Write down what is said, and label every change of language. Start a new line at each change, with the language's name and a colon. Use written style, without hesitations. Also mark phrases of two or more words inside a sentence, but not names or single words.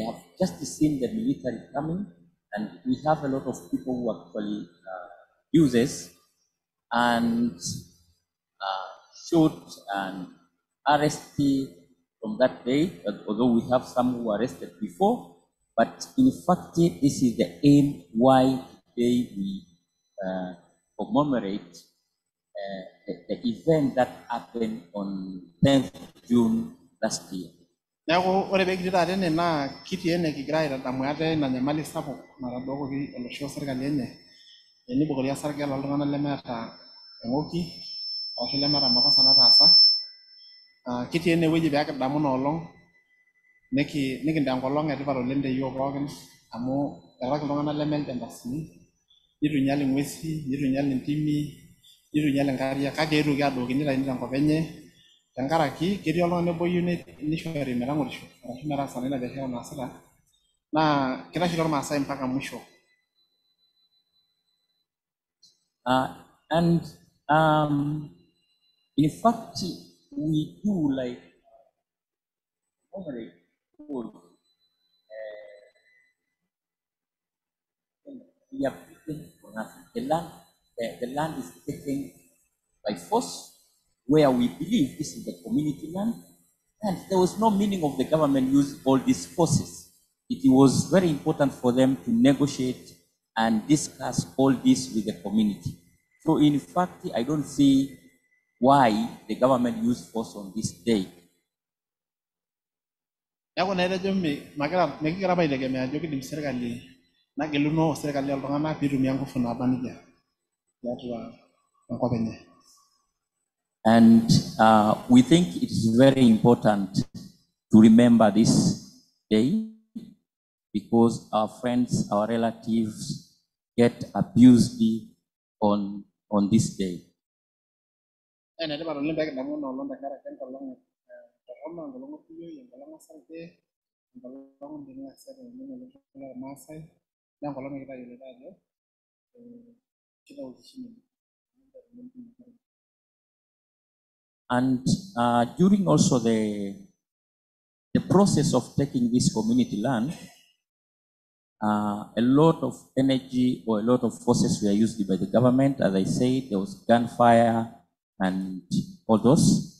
English: have just seen the military coming, and we have a lot of people who actually uses and shoot and arrest from that day, although we have some who were arrested before, but in fact, this is the aim why today we commemorate the event that happened on 10th June last year.
Masai: Neeku ore pee kitii taata ene naa kitii ene kigira aitadamu ate ina nyamali sapuk natadookoki olosho sirkali enye enibukori osarge loltung'anak lemeeta eng'oki arashu lemeeta makosa nataasa. Kitii ene wueji pee kidamu ina olong nikintaa enkolong etipat oleng te yiok pookin amu etaki iltung'anak leme iljampasini, nitu inyal ing'uesi, nitu inyal intimi, nitu inyal inkariak, kake eetuoki aadooki nitayuni tenkop enye tenkaraki ketii oltung'ani obo oyieu nishori metang'orisho arashu metaasa ina biashara naasita, naa kitashito irmaasai
Swahili: mpaka mwisho.
English: And in fact, we do like commemorate we are taken for nothing. The land is taken by force. where we believe this is the community land, and there was no meaning of the government use all these forces. It was very important for them to negotiate and discuss all this with the community. So in fact, I don't see why the government used force on this day.
Masai: Neeku naa etejo mekigira apa aitegemea ajo kidim serkali nageluno serkali oltung'anak piitumia nguvu naaba nejia tiatua enkop enye.
English: And we think it is very important to remember this day because our friends, our relatives get abused on this day.
Masai: Enetipat oleng pee kidamu ina olong tenkaraki enkolong torrono, enkolong orkuyioi, enkolong osarge, enkolong ning'asiata oleng ormaasai, naa enkolong nikitayiolito ajo kitautishimu.
English: And during also the process of taking this community land, a lot of energy or a lot of forces were used by the government. As I said, there was gunfire and all those.